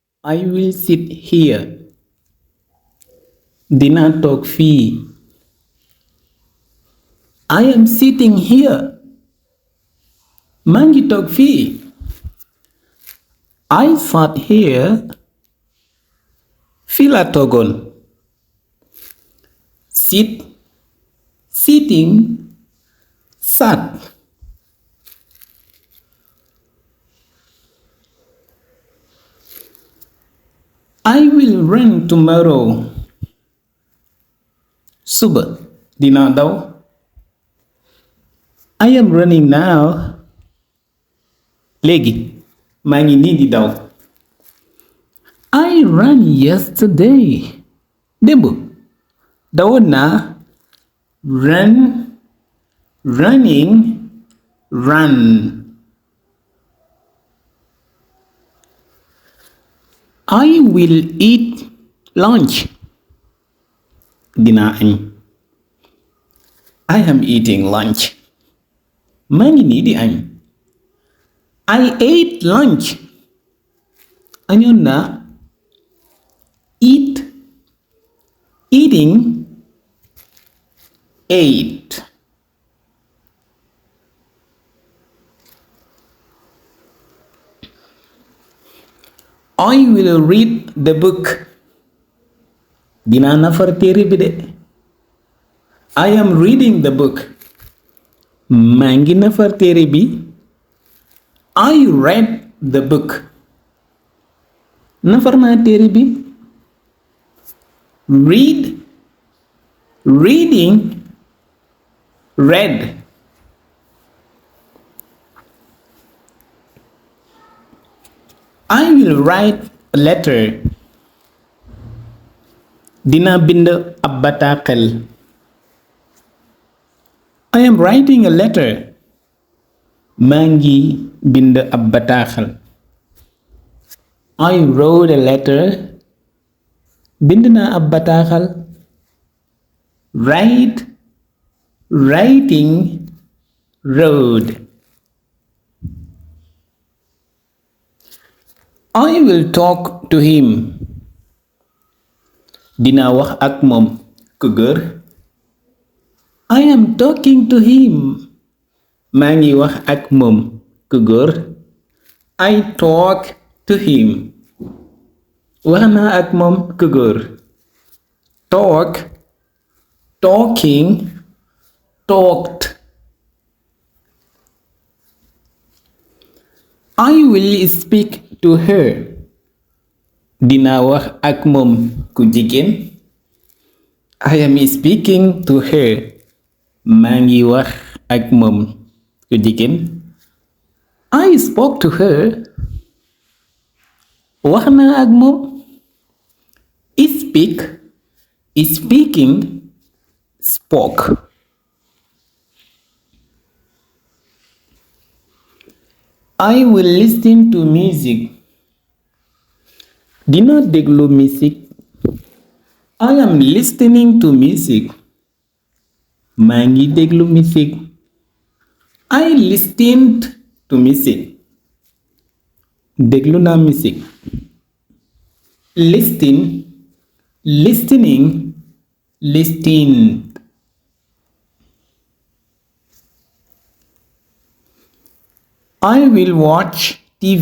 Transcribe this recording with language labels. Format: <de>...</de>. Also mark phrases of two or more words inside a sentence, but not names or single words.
<en>I will sit here.</en> <wo>Dinaa toog fii.</wo> <en>I am sitting here.</en> <wo>maa ngi toog fii.</wo> <en>I sat here.</en> <wo>fii laa toogoon.</wo> <en>Sit, sitting, sat. I will run tomorrow.</en> <wo>Suba dinaa daw.</wo> <en>I am running now.</en> <wo>Léegi maa ngi nii di daw.</wo> <en>I ran yesterday.</en> <wo>Démb dawoon naa.</wo> <en>Run, running, run. I will eat lunch.</en> <wo>Dinaa añ.</wo> <en>I am eating lunch.</en> <wo>maa ngi nii di añ.</wo> <en>I ate lunch.</en> <wo>añoon naa.</wo> <en>Eat, eating, ate. I will read the book.</en> <wo>Dinaa nafar téere bi de.</wo> <en>I am reading the book.</en> <wo>maa ngi nafar téere bi.</wo> <en>I read the book.</en> <wo>nafar naa téere bi.</wo> <en>Read, reading, read. I will write a letter.</en> <wo>Dinaa bind ab bataaxel.</wo> <en>I am writing a letter.</en> <wo>maa ngi bind ab bataaxel.</wo> <en>I wrote a letter.</en> <wo>bind naa ab bataaxal.</wo> <en>Write, writing, wrote. I will talk to him.</en> <wo>Dinaa wax ak moom ku góor.</wo> <en>I am talking to him.</en> <wo>maa ngi wax ak moom ku góor.</wo> <en>I talk to him.</en> <wo>wax naa ak moom ku góor.</wo> <en>Talk, talking, talked. I will speak to her.</en> <wo>Dinaa wax ak moom ku jigéen.</wo> <en>I am speaking to her.</en> <wo>maa ngi wax ak moom ku jigéen.</wo> <en>I spoke to her.</en> <wo>wax naa ak moom.</wo> <en>Speak, speaking, spoke. I will listen to music.</en> <wo>Dinaa déglu</wo> <en>music. I am listening to music.</en> <wo>maa ngi déglu music.</wo> <en>I listened to music.</en> <wo>déglu naa music.</wo> <en>Listen, listening, listened. I will watch TV.</en>